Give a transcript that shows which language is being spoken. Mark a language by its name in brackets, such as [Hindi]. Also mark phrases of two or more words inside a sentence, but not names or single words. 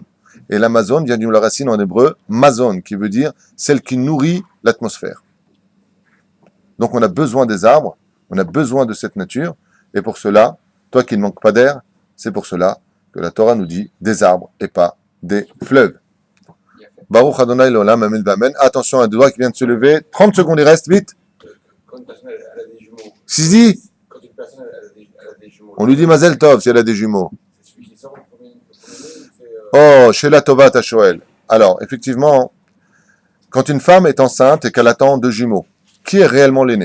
[French] Et l'Amazone vient d'une racine en hébreu, mazon, qui veut dire celle qui nourrit l'atmosphère. Donc on a besoin des arbres, on a besoin de cette nature, et pour cela, toi qui ne manques pas d'air, c'est pour cela que la Torah nous dit des arbres et pas des fleuves. [Hebrew] ברוך אדוני לעולם, אמן, אמן. [French] Attention à un doigt qui vient de se lever. 30 secondes, il reste, vite. Quand une personne elle a des jumeaux, Sisi, quand une personne elle a des jumeaux, on lui dit [Hebrew] מזל טוב [French] si elle a des jumeaux. c'est celui qui sort le premier il fait, [Hebrew] Oh, שאלה טובה תשאל. [French] Alors, effectivement, quand une femme est enceinte et qu'elle attend 2 jumeaux, qui est réellement l'aîné?